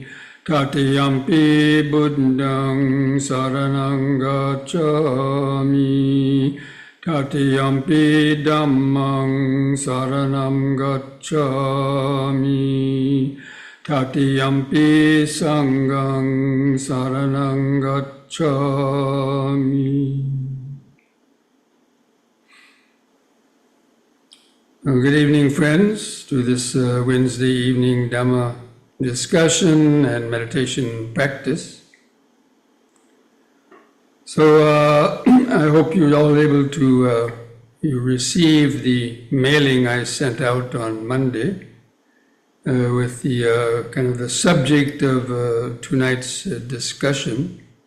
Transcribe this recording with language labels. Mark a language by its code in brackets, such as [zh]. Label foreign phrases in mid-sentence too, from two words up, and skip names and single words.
[pi] Tatiyampi Buddhang Saranang Gacchami. Tatiyampi Dhammang Saranam Gacchami. Tatiyampi Sanghang Saranang Gacchami. [en] Good evening, friends, to this Wednesday evening Dhamma discussion and meditation practice. So I hope you're all able to you receive the mailing I sent out on Monday with the kind of the subject of tonight's discussion.